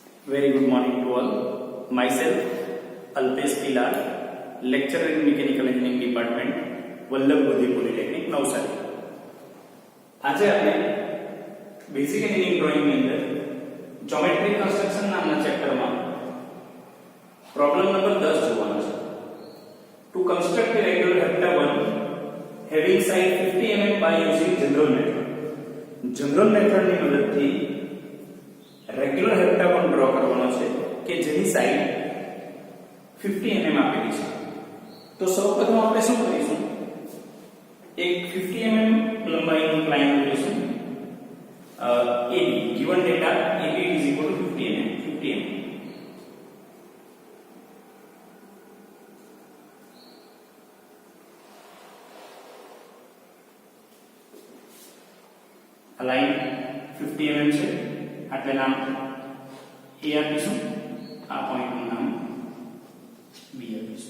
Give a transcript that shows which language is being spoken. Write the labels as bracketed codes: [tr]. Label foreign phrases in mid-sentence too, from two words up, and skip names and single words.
[en] Very good morning to all. Myself, Alpesh Pilar, lecturer in Mechanical Engineering Department, વલ્લભ બુદ્ધિ પોલિટેકનિક નવસારી. [gu] આજે આપણે [en] basic engineering drawing [gu] ની અંદર [en] geometric construction [gu] નામના ચેપ્ટરમાં [en] problem number 10 [gu] જોવાનો છે. [en] To construct a regular heptagon having side 50 mm by using general method. General method [gu] ની મદદથી [en] regular heptagon draw [gu] કરવાનો છે કે જેની સાઈડ 50 mm આપેલી છે. તો સૌપ્રથમ આપણે શું કરીશું, એક 50 mm લંબાઈનું ટ્રાયેંગલ લઈશું. [en] AB given data AB is equal to 50 mm. [gu] આ લાઈન 50 mm છે, એટલે નામ A આપીશું, આ પોઈન્ટનું નામ B આપીશું.